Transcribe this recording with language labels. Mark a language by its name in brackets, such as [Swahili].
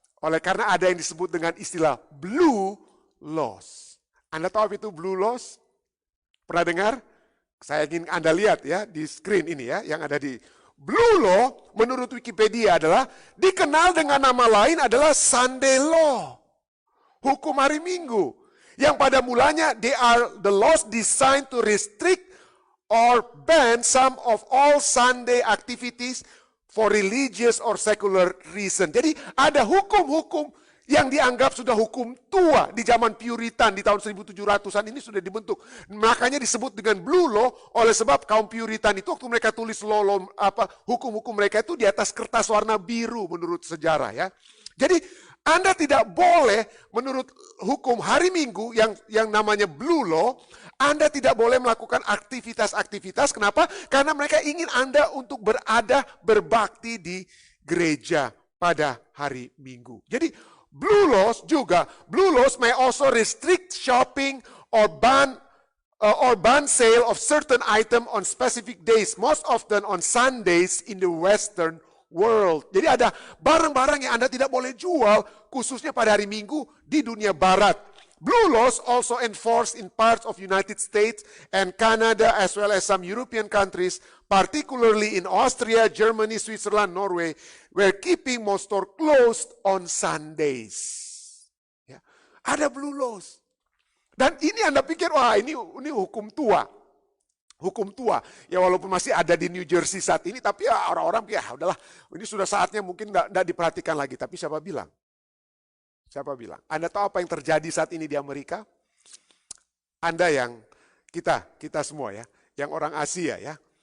[Indonesian] Karena ada yang disebut dengan istilah blue laws. Anda tahu apa itu blue laws? Pernah dengar? Saya ingin Anda lihat ya di screen ini ya, yang ada di blue law menurut Wikipedia adalah dikenal dengan nama lain adalah Sunday law. Hukum hari Minggu. Yang pada mulanya [English] they are the laws designed to restrict or ban some of all Sunday activities for religious or secular reason. [Indonesian] Jadi ada hukum-hukum yang dianggap sudah hukum tua di zaman Puritan di tahun 1700-an ini sudah dibentuk. Makanya disebut dengan blue law oleh sebab kaum Puritan itu waktu mereka tulis hukum-hukum mereka itu di atas kertas warna biru menurut sejarah ya. Jadi Anda tidak boleh menurut hukum hari Minggu yang namanya blue law, Anda tidak boleh melakukan aktivitas-aktivitas. Kenapa? Karena mereka ingin Anda untuk berbakti di gereja pada hari Minggu. Jadi [English] blue laws may also restrict shopping or ban sale of certain item on specific days, most often on Sundays in the Western world. [Indonesian] Jadi ada barang-barang yang Anda tidak boleh jual khususnya pada hari Minggu di dunia barat. [English] Blue laws also enforced in parts of United States and Canada as well as some European countries, particularly in Austria, Germany, Switzerland, Norway, where keeping most stores closed on Sundays. [Indonesian] Ya. Ada blue laws. Dan ini Anda pikir, wah ini hukum tua. Hukum tua, ya walaupun masih ada di New Jersey saat ini, tapi ya orang-orang ya udahlah, ini sudah saatnya mungkin tidak diperhatikan lagi. Tapi siapa bilang? Siapa bilang? Anda tahu apa yang terjadi saat ini di Amerika? Anda yang, kita semua ya, yang orang Asia ya.